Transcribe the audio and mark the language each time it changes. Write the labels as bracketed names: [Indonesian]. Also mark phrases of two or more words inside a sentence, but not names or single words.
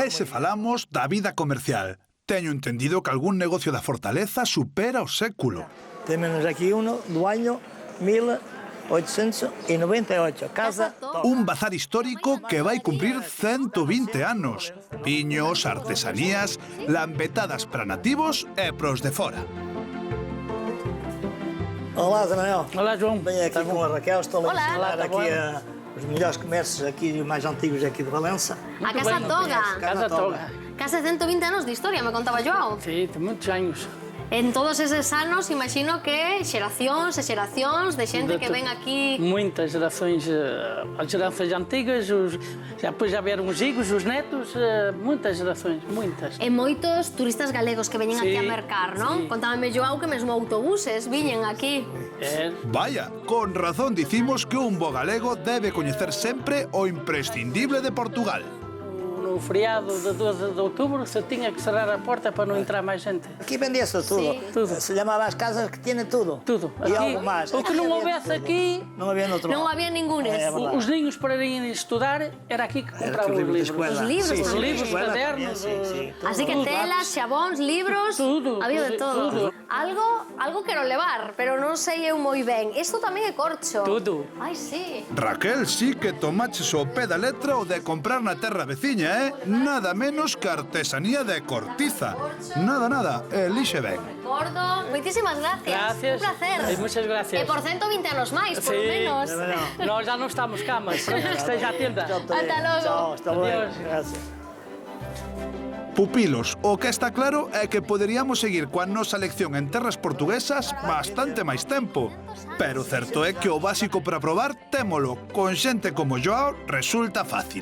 [Galician] E se falamos da vida comercial, teño entendido que algún negocio da Fortaleza supera o século. [Portuguese] Temos aquí uno do año 1500. 1898, Casa Toga. [Galician] Un bazar histórico que vai cumprir 120 anos. Viños, artesanías, lambetadas para nativos e pros de fora. [Portuguese] Olá, Zé Manuel. Olá, João. Venho aqui com a Raquel, estou a Olá. visitar aqui os melhores comércios aqui, mais antigos aqui de Valença. A Casa Toga. Casa Toga. [Galician] Case 120 anos de historia, me contaba Joao. [Portuguese] Sí, de muitos anos. [Galician] En todos eses anos, imagino que xeracións e xeracións de xente que ven aquí... [Portuguese] Muitas gerações, as gerações antigas, depois já vieram os higos, os netos, muitas gerações, muitas. [Galician] E moitos turistas galegos que veñen aquí a mercar, non? Sí. Contábame Joao que mesmo autobuses viñen aquí. Vaya, con razón dicimos que un bo galego debe coñecer sempre o imprescindible de Portugal. [Portuguese] No feriado de 12 de outubro se tinha que cerrar a porta para não entrar mais gente. Aqui vendia-se tudo. Sí. Tudo. Se chamava as casas que tinha tudo. Tudo. E Aqui, algo mais. o que não houvesse aqui... Não havia noutro [Galician] Non [Portuguese] lado. [Galician] había ningunes. [Portuguese] É verdade. Os ninhos para irem estudar era aqui que compravam os livros. Os livros, Os [Galician] tamén. [Portuguese] livros, cadernos... [Galician] Así que telas, xabóns, libros, había de todo. Algo quero levar, pero non sei eu moi ben. Isto tamén é corcho. [Portuguese] Tudo. [Galician] Ai, sí. Raquel, sí que tomaches o pé da letra o de comprar na terra veciña, Nada menos que artesanía de Cortiza. Nada, elixe ben. Gordo, moitísimas gracias. [Spanish] Gracias. Un placer. Muchas gracias. [Galician] E por 120 anos máis, [Spanish] por lo menos. [Portuguese] Nós já não estamos cá, mas esteja atenta. [Galician] Ata logo. [Spanish] Chao, hasta luego. Adiós. Gracias. [Galician] Pupilos, o que está claro é que poderíamos seguir coa nosa lección en terras portuguesas bastante máis tempo. Pero certo é que o básico para probar témolo. Con xente como Joao resulta fácil.